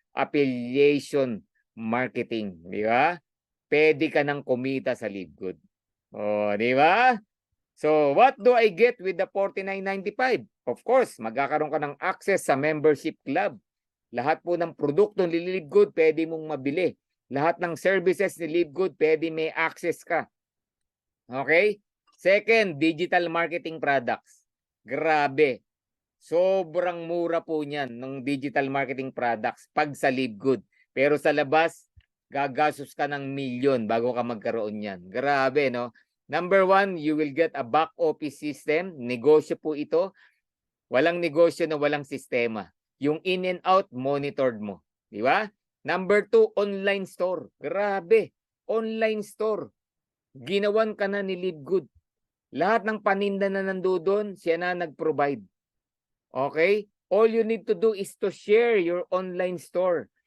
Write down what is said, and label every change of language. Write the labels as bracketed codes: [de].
[en] Affiliation marketing. [tl] Di ba? Pwede ka nang kumita sa LiveGood. O, di ba? [en] So, what do I get with the $49.95? [tl] Of course, magkakaroon ka ng access sa membership club. Lahat po ng produkto ni LiveGood pwede mong mabili. Lahat ng services ni LiveGood pwede may access ka. Okay? [en] Second, digital marketing products. [tl] Grabe. Sobrang mura po niyan ng digital marketing products pag sa LiveGood. Pero sa labas, gagastos ka ng milyon bago ka magkaroon niyan. Grabe, no? [en] Number 1, you will get a back office system. [tl] Negosyo po ito. Walang negosyo na walang sistema. Yung in and out, monitored mo. Di ba? [en] Number 2, online store. [tl] Grabe. Online store. Ginawan ka na ni LiveGood. Lahat ng paninda na nandoon, siya na nag-provide. Okay? [en] All you need to do is to share your online store.